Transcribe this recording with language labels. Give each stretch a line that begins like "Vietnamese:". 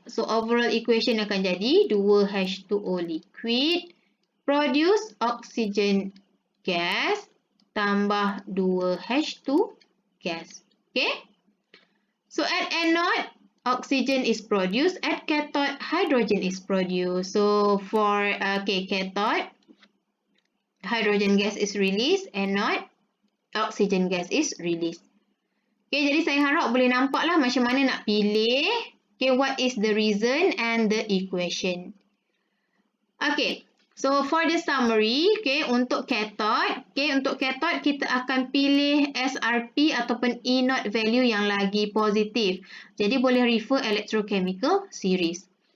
English: So, overall equation
Malay: akan jadi
English: 2H2O liquid produce oxygen gas
Malay: tambah
English: 2H2 gas. Okay. So, at anode, oxygen is produced. At cathode, hydrogen is produced. So, for cathode, hydrogen gas is released. Anode, oxygen gas is released.
Malay: Okay, jadi saya harap boleh nampaklah macam mana nak pilih.
English: Okay, what is the reason and the equation.
Malay: Okay,
English: so for the summary,
Malay: okay, untuk cathode kita akan pilih SRP ataupun E naught value yang lagi positif. Jadi boleh refer electrochemical series.